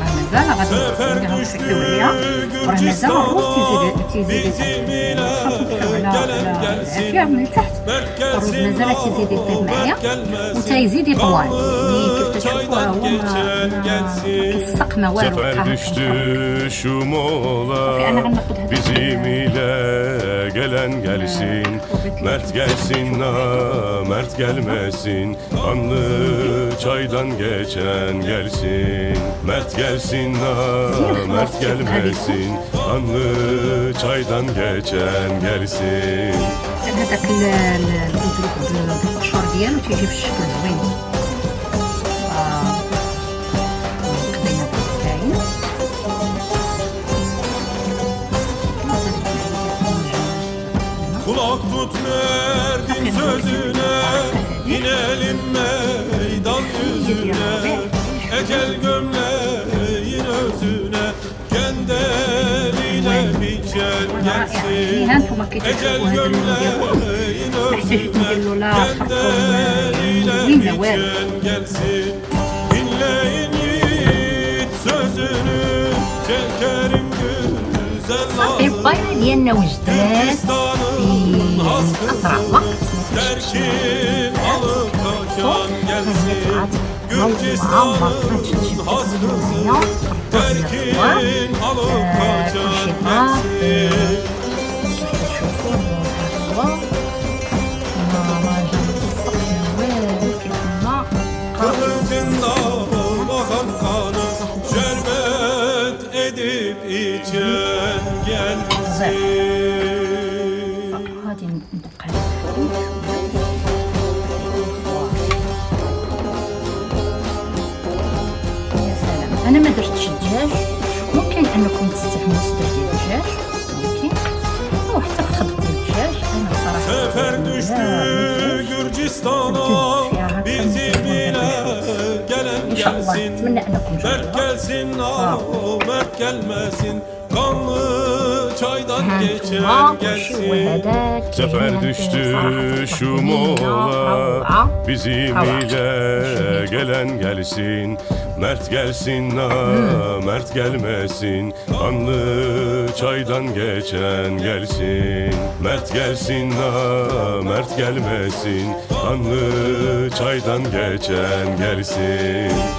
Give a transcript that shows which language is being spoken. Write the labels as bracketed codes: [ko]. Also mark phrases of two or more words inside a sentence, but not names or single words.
[ar] مازال غادي نحطو عليها، وراه مازال الروز تيزيد على العافيه من التحت. الروز مازال تيزيد يطيب معايا وتيزيد يطول، يعني كيف تشوفوا هو ما كيسق ما والو. صافي انا غناخد هذا [tr] bizim ile gelen gelsin, mert gelsin mert gelmesin, kanlı çaydan geçen gelsin, mert gelsin mert gelmesin, kanlı çaydan geçen gelsin. [ar] هذاك القشور ديالو تيجي في الشكل زوين. قضينا بالكاين [tr] Kulak tut merdin sözüne, inelim meydan yüzüne, ecel gömleğin özüne, kendeliyle biçen gelsin, ecel gömleğin özüne, kendeliyle biçen gelsin. Dinleyin yiğit sözünü, çekerim güzel [ar] صافي [tr] nazlı. [ar] البايلا ديالنا وجدات في اسرع وقت. [tr] Terkin alıp kaçan gelsin, Gürcistan'ın has kızı. Terkin alıp kaçan gelsin. Kılıcında bakan kanı şerbet edip içen gelsin. [ar] غادي نبقى يا سلام. انا ما درتش الدجاج، ممكن انكم تستعملوا صدر ديال الدجاج، ممكن، او حتى في خلط ديال الدجاج. انا بصراحه [tr] Sefer düştü Gürcistan'a, bizim ile gelen [ar] ان شاء الله [tr] gelsin, [ar] اتمنى انكم [tr] mert [ar] تجربوها. [tr] gelsin mert gelmesin, kanlı çaydan geçen gelsin. Sefer düştü şu mola, bizim ile gelen gelsin, mert gelsin mert gelmesin, kanlı çaydan geçen gelsin, mert gelsin mert gelmesin, kanlı çaydan geçen gelsin.